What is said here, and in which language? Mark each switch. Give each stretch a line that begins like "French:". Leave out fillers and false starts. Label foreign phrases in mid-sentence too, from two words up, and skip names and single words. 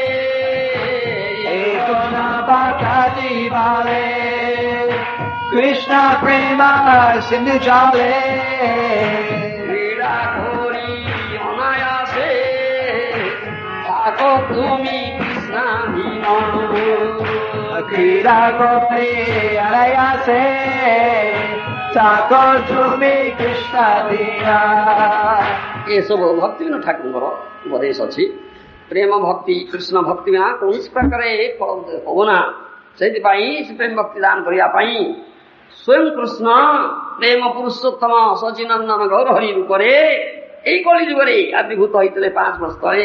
Bangla: এখন বাকাতি বলে কৃষ্ণ প্রেম সিন্ধু জলে ক্রীড়া করি অনায়াসে থাকো তুমি কৃষ্ণাধীন ক্রীড়া করে অনায়াসে থাকো তুমি কৃষ্ণাধীন।
Odia: ଏସବୁ ଭକ୍ତିବିନୋଦ ଠାକୁରଙ୍କର ଉପଦେଶ ଅଛି। ପ୍ରେମ ଭକ୍ତି କୃଷ୍ଣ ଭକ୍ତି ବିନା କୌଣସି ପ୍ରକାର ଫଳ
Bangla: হবে না।
Odia: ସେଇଥିପାଇଁ ସେ ପ୍ରେମ ଭକ୍ତି ଦାନ କରିବା ପାଇଁ ସ୍ୱୟଂ କୃଷ୍ଣ ପ୍ରେମ ପୁରୁଷୋତ୍ତମ ସଚିନନ୍ଦନ ଗୌର ହରି ରୂପରେ ଏଇ କଳି ଯୁଗରେ ଆବିର୍ଭୂତ ହୋଇଥିଲେ 5 ବର୍ଷ ତଳେ।